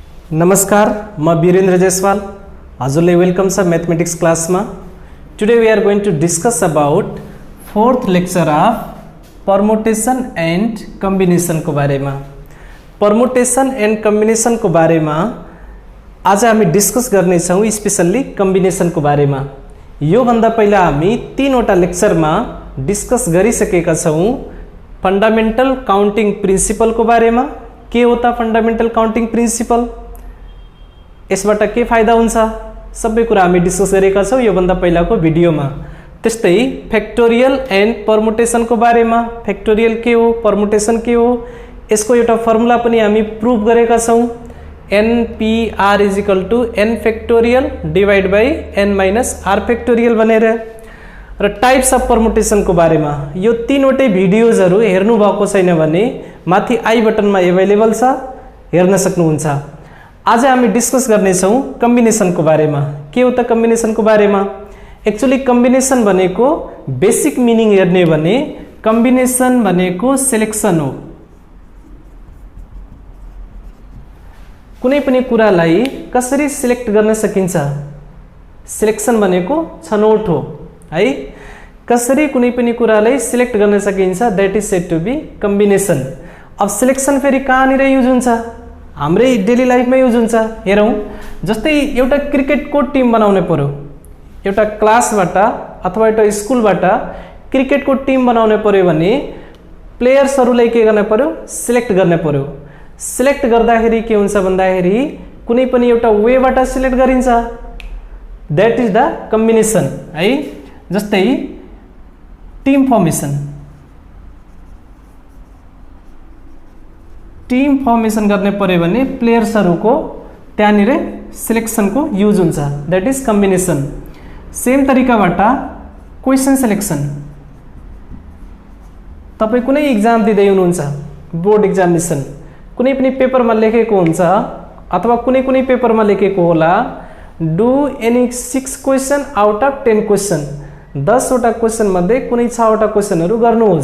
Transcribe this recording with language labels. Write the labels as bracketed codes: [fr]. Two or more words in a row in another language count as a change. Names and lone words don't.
[ne] नमस्कार, म वीरेन्द्र जयसवाल। हजुरले वेलकम छ [en] mathematics class में। today we are going to discuss about fourth lecture of permutation and combination [ne] को बारे में। [en] permutation and combination [ne] को बारे में आज हामी डिस्कस गर्ने छौं, [en] specially combination [ne] को बारे में। यो भन्दा पहिला हामी तीनवटा लेक्चर में डिस्कस गरिसकेका छौं। [en] fundamental counting principle [ne] को बारे में, के होता [en] fundamental counting principle, [ne] यसबाट के फाइदा हुन्छ, सबै कुरा हामी डिस्कस गरेका छौं यो भन्दा पहिलाको भिडियोमा। त्यस्तै [en] factorial and permutation [ne] को बारे में, फैक्टोरियल के हो, परमुटेशन के हो, यसको एउटा फर्मुला पनि हामी प्रूफ गरेका छौं। [en] NPR = n factorial divide by n minus r factorial भनेर। [ne] र [en] types of permutation [ne] को बारे में यो तीनवटै भिडियोजहरु हेर्नु भएको छैन भने माथि आई बटनमा अवेलेबल छ, हेर्न सक्नुहुन्छ। आज हामी डिस्कस गर्ने छौं कम्बिनेशन को बारे में। के हो त कम्बिनेशन को बारे में? एक्चुअली कम्बिनेशन भनेको [en] basic meaning [ne] हेर्ने भने कम्बिनेशन भनेको सिलेक्सन हो। कुनै पनि कुरालाई कसरी सिलेक्ट गर्न सकिन्छ, सिलेक्सन भनेको छनौट हो है। कसरी कुनै पनि कुरालाई सिलेक्ट गर्न सकिन्छ, [en] that is said to be combination. [ne] अब सिलेक्सन फेरि कहाँनिर युज हुन्छ? हाम्रै डेली लाइफमा युज हुन्छ। हेरौं, जस्तै एउटा क्रिकेटको टिम बनाउनु पर्यो, एउटा क्लासबाट अथवा एउटा स्कुलबाट क्रिकेटको टिम बनाउनु पर्यो भने प्लेयर्सहरूलाई के गर्न पर्यो? सिलेक्ट गर्न पर्यो। सिलेक्ट गर्दाखेरि के हुन्छ भन्दाखेरि कुनै पनि एउटा वेबाट सिलेक्ट गरिन्छ, [en] that is the combination है। [ne] जस्तै [en] team formation, team formation [ne] गर्ने पर्यो भने प्लेयर्सहरुको त्यहाँनिर सिलेक्सनको युज हुन्छ, [en] that is combination. [ne] सेम तरिकाबाट [en] question selection, [ne] तपाई कुनै एक्जाम दिँदै हुनुहुन्छ, [en] board examination, [ne] कुनै पनि पेपरमा लेखेको हुन्छ अथवा कुनै कुनै पेपरमा लेखेको होला [en] do any 6 question out of 10 question, [ne] 10 वटा क्वेशन मध्ये कुनै 6 वटा क्वेशनहरु गर्नुहोस्।